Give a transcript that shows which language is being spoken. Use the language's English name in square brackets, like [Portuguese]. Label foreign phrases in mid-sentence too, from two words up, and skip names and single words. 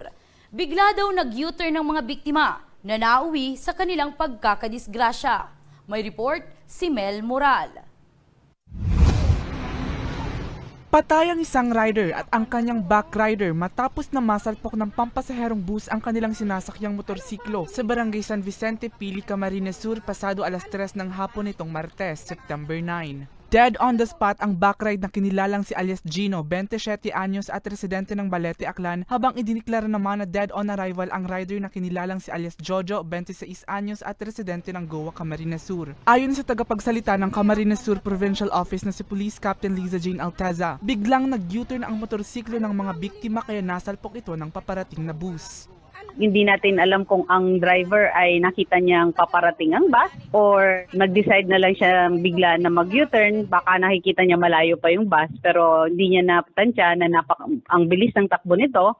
[Filipino] Bigla daw nag-U-turn ng mga biktima na nauwi sa kanilang pagkakadisgrasya. May report si Mel Moral. Patay ang isang rider at ang kanyang backrider matapos na masalpok ng pampasaherong bus ang kanilang sinasakyang motorsiklo sa Barangay San Vicente, Pili, Camarines Sur pasado alas 3 ng hapon nitong Martes, September 9. [English] Dead on the spot [Filipino] ang backride na kinilalang si alias Gino, 27 anyos at residente ng Balete, Aklan, habang idiniklara naman na [English] dead on arrival [Filipino] ang rider na kinilalang si alias Jojo, 26 anyos at residente ng Goa, Camarines Sur. Ayon sa tagapagsalita ng Camarines Sur Provincial Office na si Police Captain Liza Jane Alteza, biglang nag-U-turn ang motorsiklo ng mga biktima kaya nasalpok ito ng paparating na bus. Hindi natin alam kung ang driver ay nakita niyang paparating ang bus or nag-decide na lang siya bigla na mag-U-turn. Baka nakikita niya malayo pa yung bus pero hindi niya napatansya na ang bilis ng takbo nito.